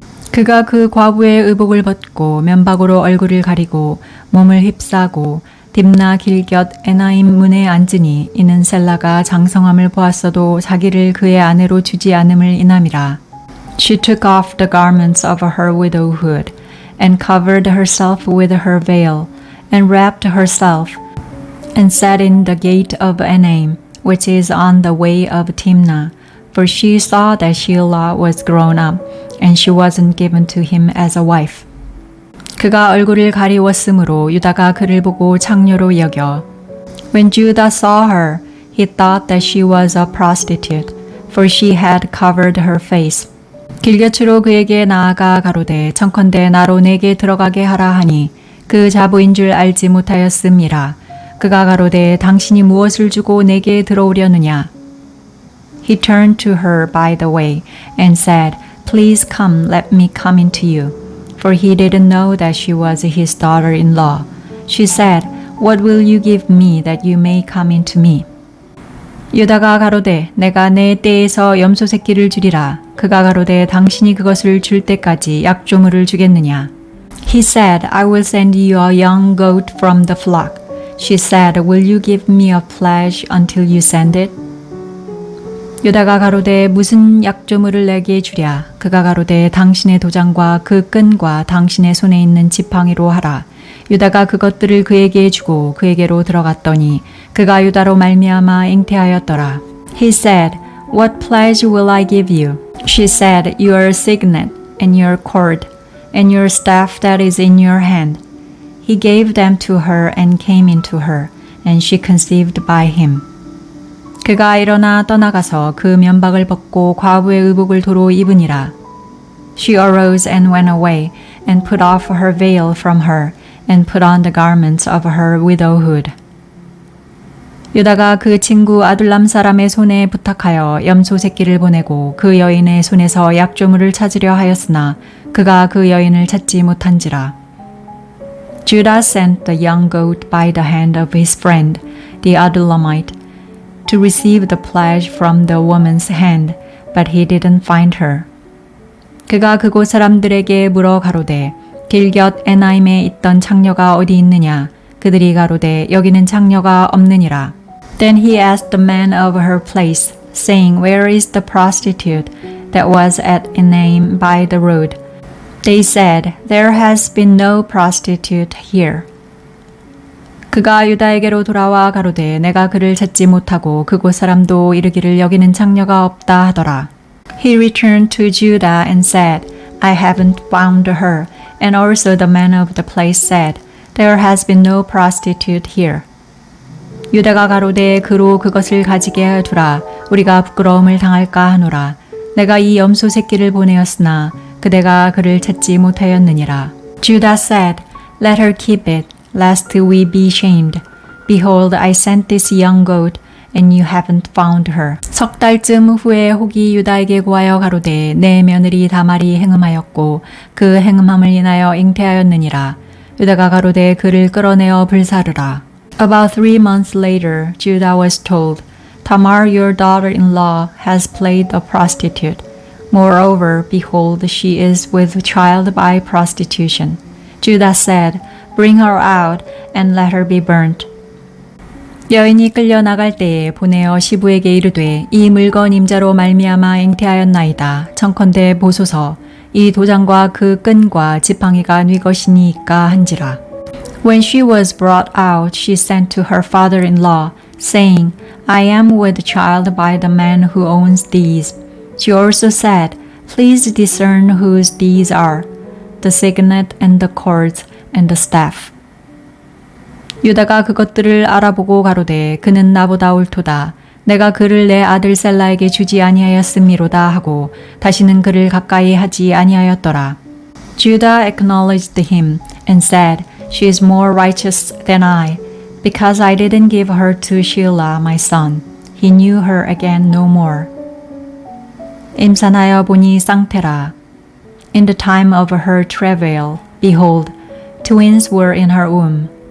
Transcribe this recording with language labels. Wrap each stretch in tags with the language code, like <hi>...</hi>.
<ko>그가 그 과부의 의복을 벗고 면박으로 얼굴을 가리고 몸을 휩싸고 딥나 길곁 에나임 문에 앉으니 이는 셀라가 장성함을 보았어도 자기를 그의 아내로 주지 않음을 인함이라.</ko> <en>She took off the garments of her widowhood and covered herself with her veil and wrapped herself and sat in the gate of Enaim, which is on the way of Timnah, for she saw that Shelah was grown up and she wasn't given to him as a wife.</en> <ko>그가 얼굴을 가리웠으므로 유다가 그를 보고 창녀로 여겨.</ko> <en>When Judah saw her, he thought that she was a prostitute, for she had covered her face.</en> <ko>길곁으로 그에게 나아가 가로되 청컨대 나로 내게 들어가게 하라 하니 그 자부인 줄 알지 못하였음이라. 그가 가로되 당신이 무엇을 주고 내게 들어오려느냐?</ko> <en>He turned to her by the way and said, Please come, let me come into you. For he didn't know that she was his daughter-in-law. She said, What will you give me that you may come into me?</en> <ko>유다가 가로되 내가 내 떼에서 염소 새끼를 주리라. 그가 가로되 당신이 그것을 줄 때까지 약조물을 주겠느냐?</ko> <en>He said, I will send you a young goat from the flock. She said, Will you give me a pledge until you send it?</en> <ko>유다가 가로되 무슨 약조물을 내게 주랴. 그가 가로되 당신의 도장과 그 끈과 당신의 손에 있는 지팡이로 하라. 유다가 그것들을 그에게 주고 그에게로 들어갔더니 그가 유다로 말미암아 잉태하였더라.</ko> <en>He said, What pledge will I give you? She said, Your signet and your cord and your staff that is in your hand. He gave them to her and came into her, and she conceived by him.</en> <ko>그가 일어나 떠나가서 그 면박을 벗고 과부의 의복을 도로 입으니라.</ko> <en>She arose and went away, and put off her veil from her, and put on the garments of her widowhood.</en> <ko>유다가 그 친구 아둘람 사람의 손에 부탁하여 염소 새끼를 보내고 그 여인의 손에서 약조물을 찾으려 하였으나 그가 그 여인을 찾지 못한지라.</ko> <en>Judah sent the young goat by the hand of his friend, the Adullamite, to receive the pledge from the woman's hand, but he didn't find her.</en> <ko>그가 그곳 사람들에게 물어 가로되 길곁 에나임에 있던 창녀가 어디 있느냐? 그들이 가로되 여기는 창녀가 없느니라.</ko> <en>Then he asked the man of her place, saying, Where is the prostitute that was at Enaim by the road? They said, There has been no prostitute here.</en> <ko>그가 유다에게로 돌아와 가로되 내가 그를 찾지 못하고 그곳 사람도 이르기를 여기는 창녀가 없다 하더라.</ko> <en>He returned to Judah and said, I haven't found her. And also the man of the place said, There has been no prostitute here.</en> <ko>유다가 가로되 그로 그것을 가지게 두라. 우리가 부끄러움을 당할까 하노라. 내가 이 염소 새끼를 보내었으나 그대가 그를 찾지 못하였느니라.</ko> <en>Judah said, Let her keep it, lest we be shamed. Behold, I sent this young goat, and you haven't found her.</en> <ko>석 달쯤 후에 혹이 유다에게 구하여 가로되 내 며느리 다말이 행음하였고 그 행음함을 인하여 잉태하였느니라. 유다가 가로되 그를 끌어내어 불사르라.</ko> <en>About 3 months later, Judah was told, Tamar, your daughter-in-law, has played a prostitute. Moreover, behold, she is with child by prostitution. Judah said, Bring her out and let her be burnt.</en> <ko>여인이 끌려 나갈 때에 보내어 시부에게 이르되 이 물건 임자로 말미암아 잉태하였나이다. 청컨대 보소서 이 도장과 그 끈과 지팡이가 네 것이니이까 한지라.</ko> <en>When she was brought out, she sent to her father-in-law, saying, I am with child by the man who owns these. She also said, Please discern whose these are, the signet and the cords and the staff.</en> <ko>유다가 그것들을 알아보고 가로되 그는 나보다 옳도다. 내가 그를 내 아들 셀라에게 주지 아니하였음이로다 하고 다시는 그를 가까이 하지 아니하였더라.</ko> <en>Judah acknowledged him and said, She is more righteous than I, because I didn't give her to Shelah my son. He knew her again no more.</en> <ko>임산하여 보니 쌍태라.</ko> <en>In the time of her travail, behold, twins were in her womb.</en>